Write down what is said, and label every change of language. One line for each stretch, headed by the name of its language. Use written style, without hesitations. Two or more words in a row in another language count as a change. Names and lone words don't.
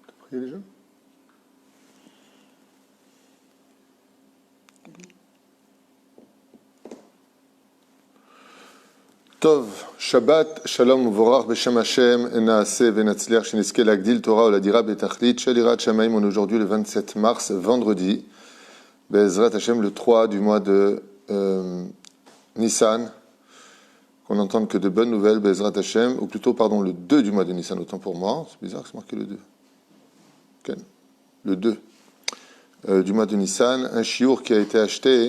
French: prier déjà?
Hebrew: טוב, שבת, שלום ובורך בשם השם, נעשה ונצליח שנזכה להגדיל תורה ולדירה בתכלית של יראת שמיים.
French: On est aujourd'hui le 27 mars, vendredi,
Hebrew: בעזרת השם,
French: le 3 du mois de Nissan, qu'on n'entende que de bonnes nouvelles,
Hebrew: בעזרת השם,
French: ou plutôt, pardon, le 2 du mois de Nissan, autant pour moi, c'est bizarre que c'est marqué le 2. Okay. Le 2 du mois de Nissan, un chiour qui a été acheté.